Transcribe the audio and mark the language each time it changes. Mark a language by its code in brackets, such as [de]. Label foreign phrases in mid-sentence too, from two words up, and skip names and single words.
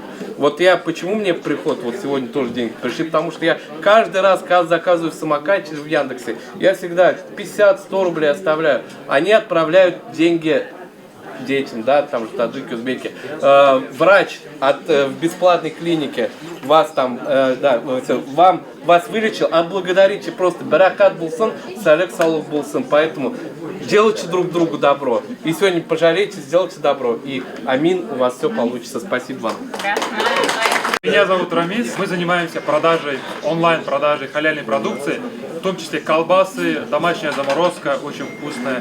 [ru] Вот я, почему мне приход, вот сегодня тоже деньги пришли, потому что я каждый раз, когда заказываю в самокате в Яндексе, я всегда 50-100 рублей оставляю. Они отправляют деньги детям, да, там же таджики, узбеки. Врач в бесплатной клинике вас там, вас вылечил, отблагодарите просто. [tt] Баракат булсын, салек салух булсын. [ru] Поэтому делайте друг другу добро. И сегодня пожалейте, сделайте добро. И амин, у вас все получится. Спасибо вам. Меня зовут Рамис. Мы занимаемся продажей, онлайн-продажей халяльной продукции, в том числе колбасы, домашняя заморозка, очень вкусная.